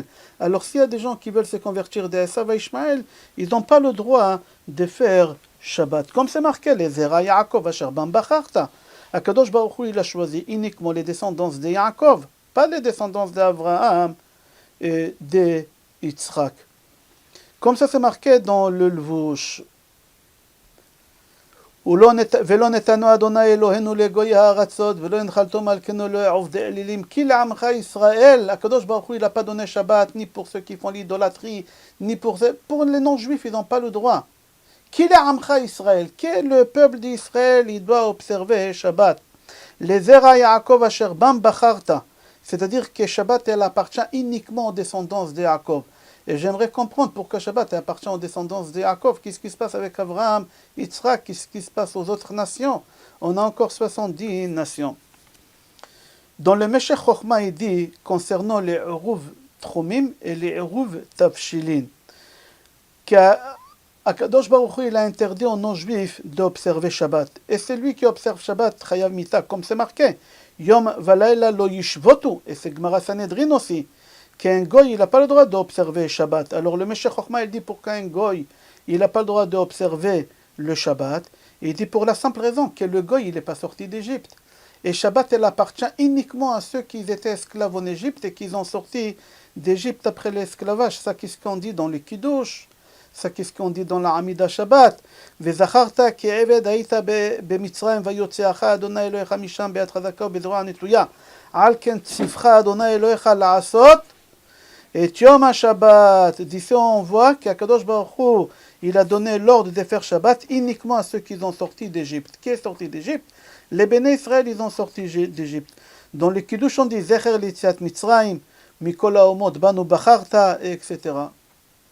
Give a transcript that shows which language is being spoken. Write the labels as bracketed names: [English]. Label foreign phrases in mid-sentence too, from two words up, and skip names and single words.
[French] Alors s'il y a des gens qui veulent se convertir d'Esav à Ishmaël, ils n'ont pas le droit de faire Shabbat. Comme c'est marqué, les [Hebrew] זרע יעקב אשר בם בחרת. הקדוש ברוך הוא, [French] il a choisi uniquement les descendants de Yaakov, pas les descendants d'Avraham et de Yitzhak. Comme ça c'est marqué dans le Levouche. [Hebrew] ולא נתנו אדוני אלוהינו לגוי הארצות ולא הנחלתו מלכנו לעובדי אלילים כי לעמך ישראל. הקדוש ברוך הוא, [French] il n'a pas donné Shabbat ni pour ceux qui font l'idolâtrie ni pour les non-juifs, ils n'ont pas le droit. [Hebrew] Qui לעמך ישראל, [French] que le peuple d'Israël, il doit observer Shabbat. [Hebrew] Les זרע יעקב אשר בם בחרת, [French] c'est-à-dire que Shabbat elle appartient uniquement aux descendants de Yaakov. Et j'aimerais comprendre pourquoi Shabbat appartient aux descendants de Yaakov. Qu'est-ce qui se passe avec Abraham, Yitzhak, qu'est-ce qui se passe aux autres nations? On a encore 70 nations. Dans le Meshech Chochma, il dit, concernant les Eruv Tromim et les Eruv Tavshilin, qu' [Hebrew] הקדוש ברוך הוא, [French] il a interdit aux non-juifs d'observer Shabbat. Et c'est lui qui observe Shabbat, [Hebrew] חייב מיתה, [French] comme c'est marqué. [Hebrew] יום ולילה לא ישבתו, [French] et c'est Gemara Sanhedrin aussi. Qu'un goy, il n'a pas le droit d'observer Shabbat. Alors le Meshech Chochma, il dit pour qu'un goy, il n'a pas le droit d'observer le Shabbat. Il dit pour la simple raison que le goy, il n'est pas sorti d'Égypte. Et Shabbat, elle appartient uniquement à ceux qui étaient esclaves en Égypte et qui ont sorti d'Égypte après l'esclavage. Ça, qu'est-ce qu'on dit dans les Kiddush? Ça, qu'est-ce qu'on dit dans la Amida Shabbat? [Hebrew] וזכרת כי עבד היית במצרים ויוצאך אדוני אלהיך משם ביד חזקה ובזרע נטויה. על כן צוך אדוני אלהיך לעשות את יום השבת. [French] D'ici on voit qu' [Hebrew] הקדוש ברוך הוא, [French] il a donné l'ordre de faire Shabbat uniquement à ceux qui ont sorti d'Égypte. Qui est sorti d'Égypte? Les Béné Israël, ils ont sorti d'Égypte. Dans le Kiddush, on dit [Hebrew] זכר ליציאת מצרים מכל האומות בנו בחרת, [French] etc.